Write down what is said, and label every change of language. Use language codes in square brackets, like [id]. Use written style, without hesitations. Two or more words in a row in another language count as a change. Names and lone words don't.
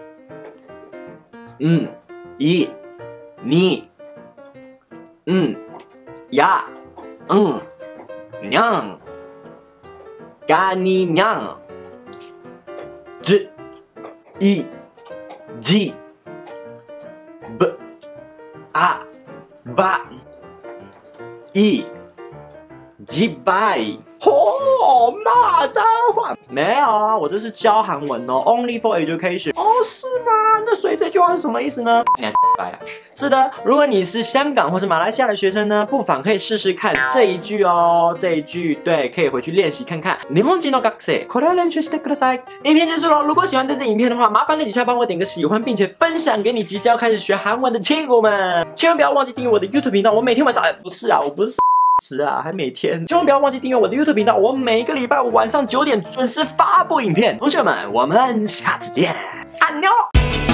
[zh] 一，你，呀，娘，干你娘，之，一，几，不，吧，一，几百。骂脏话没有啊，我这是教韩文哦 ， [en] Only for education。 [zh] 哦，是吗？那所以这句话是什么意思呢？是的，如果你是香港或是马来西亚的学生呢，不妨可以试试看这一句哦。这一句对，可以回去练习看看。 [ja] 日本人の学生、これを練習してください。 [zh] 影片结束了，如果喜欢这支影片的话，麻烦在底下帮我点个喜欢，并且分享给你即将开始学韩文的亲友们。千万不要忘记订阅我的 YouTube 频道，我每天晚上不是啊，我不是。还每天，千万不要忘记订阅我的 YouTube 频道，我每个礼拜五晚上9点准时发布影片。同学们，我们下次见，安妞。